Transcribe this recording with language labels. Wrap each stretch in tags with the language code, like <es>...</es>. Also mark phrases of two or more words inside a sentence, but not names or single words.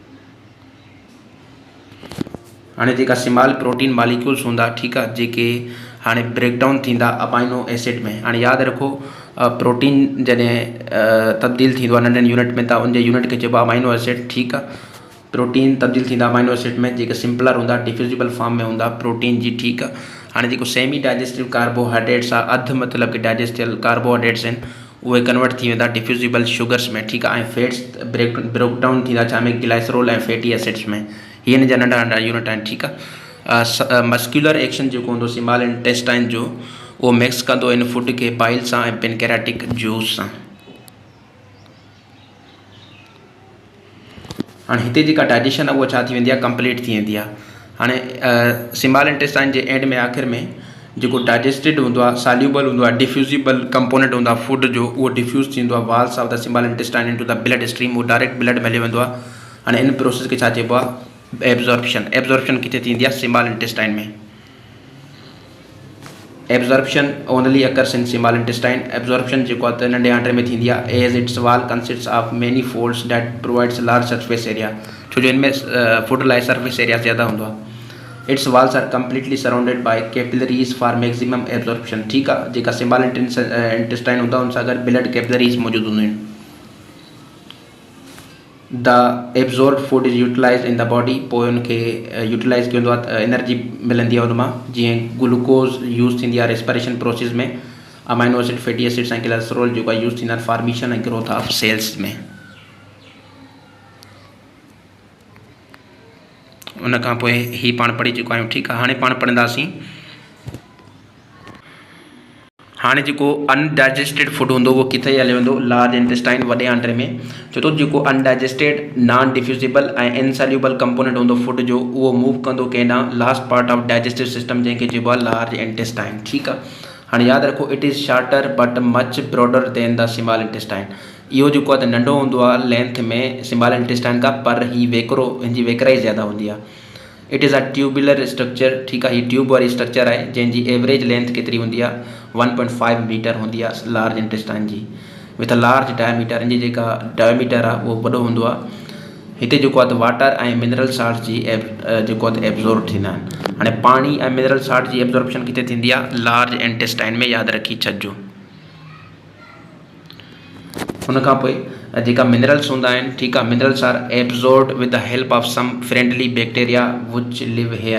<sd>हाणे जेका</sd> <en>small protein molecules</en> <sd>हूंदा, ठीकु आहे, जेके हाणे ब्रेकडाउन थींदा</sd> <en>amino acid</en> <sd>में। हाणे यादि रखो प्रोटीन जॾहिं तब्दील थींदो आहे नंढनि यूनिट में, त उनजे यूनिट खे चइबो आहे</sd> <en>amino acid,</en> <sd>ठीकु आहे। प्रोटीन तब्दील थींदा</sd> <en>amino acid</en> <sd>में, जेके सिंपलर हूंदा,</sd> <en>diffusible form</en> <sd>में हूंदा प्रोटीन जी, ठीकु आहे। हाणे जेको</sd> <en>semi digestive carbohydrates</en> <sd>आहे, अधु मतिलबु कि</sd> <en>digestive carbohydrates</en> <sd>आहिनि, उहे कन्वर्ट थी वेंदा</sd> <en>diffusible sugars</en> <sd>में, ठीकु आहे। ऐं</sd> <en>fats breakdown</en> <sd>थींदा छा में, ग्लाइसरोल ऐं</sd> <en>fatty acids</en> <sd>में। हीअ हिन जा नंढा नंढा यूनिट आहिनि, ठीकु आहे।</sd> <en>muscular action</en> <sd>जेको हूंदो</sd> <en>small intestine</en> <sd>जो, उहो मिक्स कंदो इन फूड खे बाइल सां ऐं</sd> <en>pancreatic juice</en> <sd>सां। हाणे हिते जेका डाइजेशन आहे उहा छा थी वेंदी आहे, कंप्लीट थी वेंदी आहे। हाणे</sd> <en>small intestine</en> <sd>जे एंड में, आख़िर में, जेको डाइजेस्टेड हूंदो आहे, सॉल्यूबल हूंदो आहे,</sd> <en>diffusible component</en> <sd>हूंदो आहे फूड जो, उहो डिफ्यूज़ थींदो आहे</sd> <en>walls of the small intestine into the blood stream,</en> <sd>उहो</sd> <en>direct blood</en> <sd>में हली वेंदो आहे। हाणे इन प्रोसेस खे छा चइबो आहे, एब्जॉर्प्शन। एब्जॉर्प्शन किथे थींदी आहे,</sd> <en>small intestine</en> <sd>में।</sd> <en>absorption only occurs in small intestine.</en> <sd>एब्जॉर्प्शन जेको आहे त नंढे आंटे में थींदी आहे,</sd> <en>as its wall consists of many folds that provides large surface area,</en> <sd>छो जो इनमें फूड लाइ सरफेस एरिया ज़्यादा हूंदो आहे।</sd> <en>its walls are completely surrounded by capillaries for maximum absorption,</en> <sd>ठीकु आहे। जेका</sd> <en>small intestine</en> <sd>हूंदा उन सां गॾु</sd> <en>blood capillaries</en> <sd>मौजूदु हूंदियूं आहिनि।</sd> <en>the absorb food is utilize in the body,</en> <sd>पोइ उनखे यूटिलाइज़ कयो वेंदो आहे, एनर्जी मिलंदी आहे उन मां, जीअं</sd> <en>glucose use</en> <sd>थींदी आहे</sd> <en>respiration process</en> <sd>में,</sd> <en>amino acid, fatty acids</en> <sd>ऐं कोलेस्ट्रॉल जेका यूज़ थींदा आहिनि फॉर्मेशन ऐं</sd> <en>growth of cells</en> <sd>में। उन खां पोइ ही पाण पढ़ी चुका आहियूं, ठीकु आहे। हाणे पाण पढ़ंदासीं, हाणे जेको</sd> <en>undigested food</en> <sd>हूंदो उहो किथे हली वेंदो,</sd> <en>large intestine,</en> <sd>वॾे आंटे में। छो तो जेको</sd> <en>undigested, non diffusible</en> <sd>ऐं</sd> <en>insoluble component</en> <sd>हूंदो फूड जो, उहो मूव कंदो केॾां,</sd> <en>last part of digestive system,</en> <sd>जंहिंखे चइबो आहे</sd> <en>large intestine,</en> <sd>ठीकु आहे। हाणे यादि रखो,</sd> <en>it is shorter but much broader than the small intestine.</en> <sd>इहो जेको आहे त नंढो हूंदो आहे लेंथ में</sd> <en>small intestine</en> <sd>खां, पर ही वेकिरो, हिनजी वेकिराई ज़्यादा हूंदी आहे।</sd> <en>it is a tubular structure,</en> <sd>ठीकु आहे। हीअ ट्यूब वारी स्ट्रक्चर आहे जंहिंजी</sd> <en>average length</en> <sd>केतिरी हूंदी आहे, 1.5 मीटर हूंदी आहे</sd> <en>large intestine</en> <sd>जी,</sd> <en>with a large diameter.</en> <sd>हिनजी जेका डायमीटर आहे उहो वॾो हूंदो आहे। हिते जेको आहे त वाटर ऐं</sd> <en>mineral salt</en> <sd>जी जेको आहे त एब्जॉर्ब थींदा आहिनि। हाणे पाणी ऐं</sd> <en>mineral salt</en> <sd>जी एब्जॉर्प्शन किथे थींदी आहे,</sd> <en>large intestine</en> <sd>में, यादि रखी छॾिजो। हुन खां पोइ जेका मिनरल्स हूंदा आहिनि, ठीकु आहे,</sd> <en>minerals are absorbed with the help of some friendly bacteria which live here.</en>